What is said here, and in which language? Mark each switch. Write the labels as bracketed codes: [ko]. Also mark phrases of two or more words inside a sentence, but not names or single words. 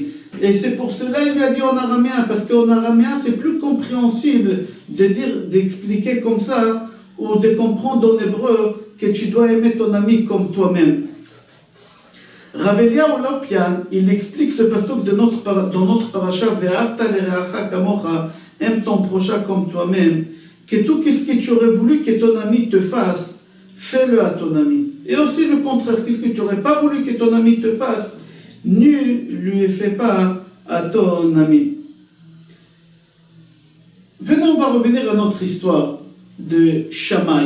[fr] Et c'est pour cela qu'il lui a dit en araméen, parce qu'en araméen c'est plus compréhensible de dire, d'expliquer comme ça, ou de comprendre en hébreu que tu dois aimer ton ami comme toi-même. Rav Eliyahu Lopian, il explique ce pasuk dans notre parasha, [he] ואהבת לרעך כמוך, [fr] aime ton prochain comme toi-même, que tout ce que tu aurais voulu que ton ami te fasse, fais-le à ton ami. Et aussi le contraire, qu'est-ce que tu n'aurais pas voulu que ton ami te fasse, ne lui fais pas à ton ami. Venons, on va revenir à notre histoire de Shammai.